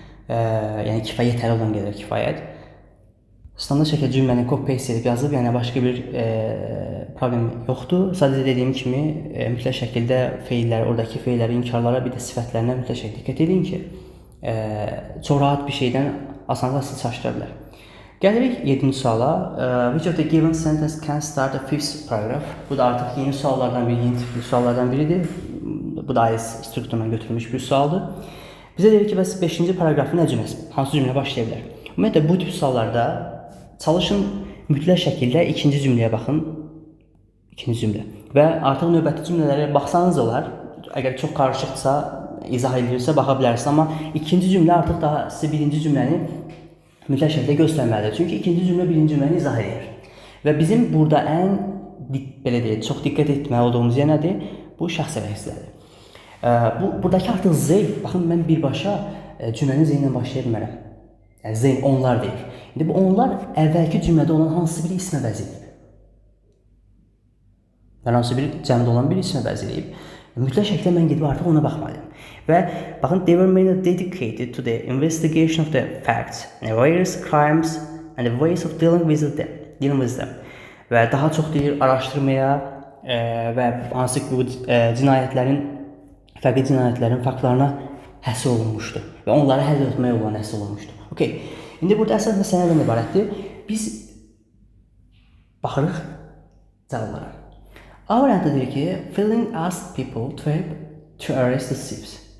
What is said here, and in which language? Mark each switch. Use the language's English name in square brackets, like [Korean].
[Azerbaijani] Yəni kifayət yetərli olan qədər kifayət. Standart şəkildə cümləni copy-paste edib yazıb, yəni başqa bir problem yoxdur. Sadəcə dediyim kimi mütləq şəkildə feilləri, oradakı feilləri, inkarlara, bir də sifətlərinə mütləq şəkildə diqqət edin ki, çox rahat bir şeydən asanlıqla sizi çaşdıra bilər. Gəlirik 7-ci suala. [English] Which of the given sentence can start a fifth paragraph? [Azerbaijani] Bu da artıq yeni suallardan biri, yeni tipli suallardan biridir. Bu da AES strukturundan götürülmüş bir sualdır. Bizə deyir ki, bəs 5-ci paragrafı nə cümləsi? Hansı cümlə başlaya bilər? Ümumiyyətlə, bu tip suallarda çalışın mütləq şəkildə ikinci cümləyə baxın. İkinci cümlə. Və artıq növbəti cümlələrə baxsanız olar. Əgər çox qarışıqdırsa, izah edilirsə baxa bilərsiniz. Amma ikinci cümlə artıq daha sizə birinci cümləni mütləq şəkildə göstərməlidir. Çünki ikinci cümlə birinci cümləni izah edir. Və bizim burada ən belə deyək, çox diqqət etməli olduğumuz yer nədir? Bu şəxs əvəzlərdir. Buradakı artıq Z, baxın mən birbaşa cümlənin Z ilə başlaya bilmərəm. Yəni Z onlar deyir. İndi bu onlar əvvəlki cümlədə olan hansı bir ismə bənzəyib. Yəni hansı bir cəmdə olan bir ismə bənzəyib. Mütləq şəkildə mən gedib artıq ona baxmalıyım. Və baxın, [English] they were mainly dedicated to the investigation of the facts and various crimes and the ways of dealing with them. [Azerbaijani] Və daha çox deyir araşdırmaya və hansı ki bu cinayətlərin, fərqli cinayətlərin faktlarına həsr olunmuşdur və onları həll etmək olan həsr olunmuşdur. Okay. İndi burada əsas məsələ nədən ibarətdir? Biz baxırıq cavablara. A variantı deyir ki, [English] Fielding asked people to arrest the thieves.